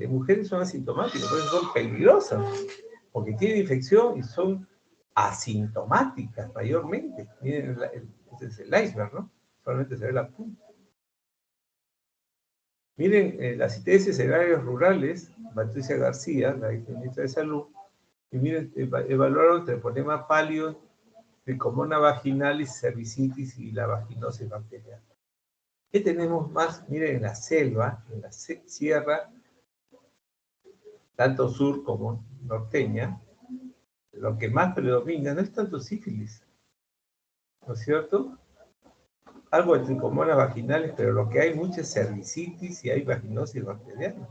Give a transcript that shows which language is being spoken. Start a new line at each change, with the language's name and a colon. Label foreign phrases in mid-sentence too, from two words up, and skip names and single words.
Spanish: En mujeres son asintomáticas, por eso son peligrosas, porque tienen infección y son asintomáticas mayormente. Miren, este es el iceberg, ¿no? Solamente se ve la punta. Miren, las ITS en áreas rurales, Patricia García, la ministra de Salud, y miren, evaluaron treponema pálido, tricomona vaginalis, cervicitis y la vaginosis bacteriana. ¿Qué tenemos más? Miren, en la selva, en la sierra, tanto sur como norteña, lo que más predomina no es tanto sífilis, ¿no es cierto? Algo de tricomonas vaginales, pero lo que hay mucha es cervicitis y hay vaginosis bacteriana.